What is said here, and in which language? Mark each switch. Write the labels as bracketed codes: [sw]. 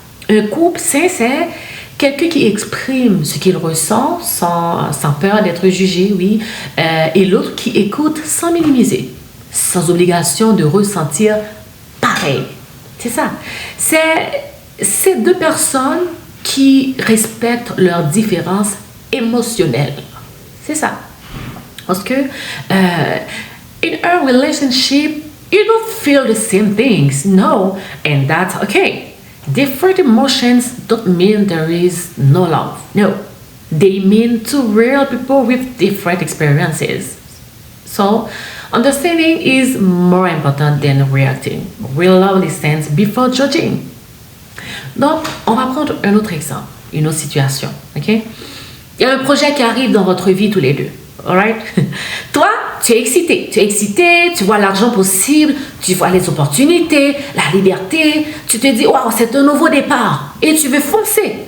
[fr] Un couple sincère, quelqu'un qui exprime ce qu'il ressent sans peur d'être jugé, oui, et l'autre qui écoute sans minimiser, sans obligation de ressentir pareil. C'est ça. C'est deux personnes qui respectent leurs différences émotionnelles. C'est ça. Parce que [en] in a relationship, you don't feel the same things. No, and that's okay. Different emotions don't mean there is no love. No, they mean two real people with different experiences. So, understanding is more important than reacting. Real love listens before judging. [fr] Donc, on va prendre un autre exemple, une autre situation, ok? Il y a un projet qui arrive dans votre vie tous les deux, alright? Toi, tu es excité, tu vois l'argent possible, tu vois les opportunités, la liberté, tu te dis, waouh, c'est un nouveau départ, et tu veux foncer.